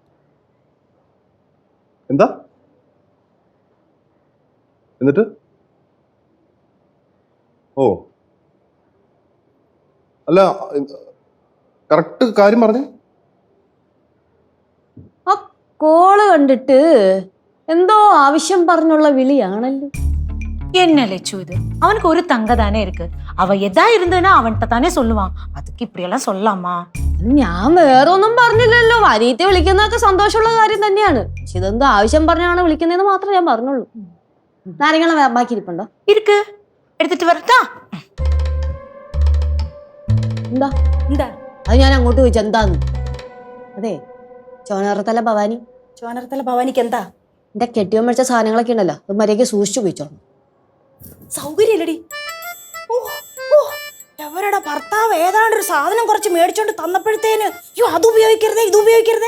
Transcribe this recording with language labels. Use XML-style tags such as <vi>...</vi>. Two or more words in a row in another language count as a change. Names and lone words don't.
<ml>എന്താ എന്നിട്ട്? ഓ അല്ല, കറക്റ്റ് കാര്യം പറഞ്ഞേ. ആ കോള് കണ്ടിട്ട് എന്തോ ആവശ്യം പറഞ്ഞുള്ള വിളിയാണല്ലോ.</ml> <ta>என்ன லெச்சு இது? அவனுக்கு ஒரு தங்க தானே இருக்கு. அவ எதா இருந்ததுன்னா அவன்கிட்ட தானே சொல்லுவான். அதுக்கு இப்படி எல்லாம் சொல்லலாமா?</ta> <ml>ഞാൻ വേറെ ഒന്നും പറഞ്ഞില്ലല്ലോ. അനിയത്തെ വിളിക്കുന്നതൊക്കെ സന്തോഷമുള്ള കാര്യം തന്നെയാണ്, പക്ഷെ ഇതെന്തോ ആവശ്യം പറഞ്ഞാണ് വിളിക്കുന്നതെന്ന് മാത്രമേ ഞാൻ പറഞ്ഞുള്ളൂ. നാരങ്ങളെ ബാക്കി ഇരിപ്പുണ്ടോ?</ml> <ta>இருக்கு, எடுத்துட்டு வரட்டா?</ta> <ml>എന്താ എന്താ? അത് ഞാൻ അങ്ങോട്ട് ചോദിച്ചു എന്താന്ന്. അതെ, ചോനറത്തല ഭവാനി. ചോനർത്തല ഭവാനിക്ക് എന്താ? എന്റെ കെട്ടിയോ മേടിച്ച സാധനങ്ങളൊക്കെ ഉണ്ടല്ലോ, അത് മര്യാദയ്ക്ക് സൂക്ഷിച്ചു പോയിച്ചോളൂ. സൗകര്യമില്ലടി. ഓ ഓ, എവരുടെ ഭർത്താവ് ഏതാണ്ടൊരു സാധനം കുറച്ച് മേടിച്ചോണ്ട് തന്നപ്പോഴത്തേന് അയ്യോ അത് ഉപയോഗിക്കരുതേ ഇത് ഉപയോഗിക്കരുതേ.</ml>